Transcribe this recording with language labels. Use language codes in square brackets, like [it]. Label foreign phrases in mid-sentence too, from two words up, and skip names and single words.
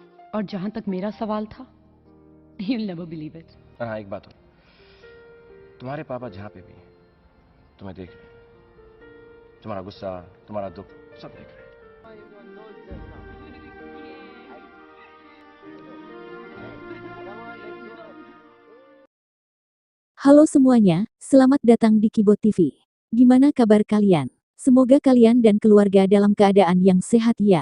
[hi] और जहां तक मेरा सवाल था, [en] you'll never believe it. [hi] पर हाँ, एक बात हो, तुम्हारे पापा जहाँ पे भी हैं, तुम्हें देख रहे हैं। तुम्हारा गुस्सा, तुम्हारा दुख, सब देख रहे हैं। [id] Halo semuanya, selamat datang di Kibot TV. Gimana kabar kalian? Semoga kalian dan keluarga dalam keadaan yang sehat ya.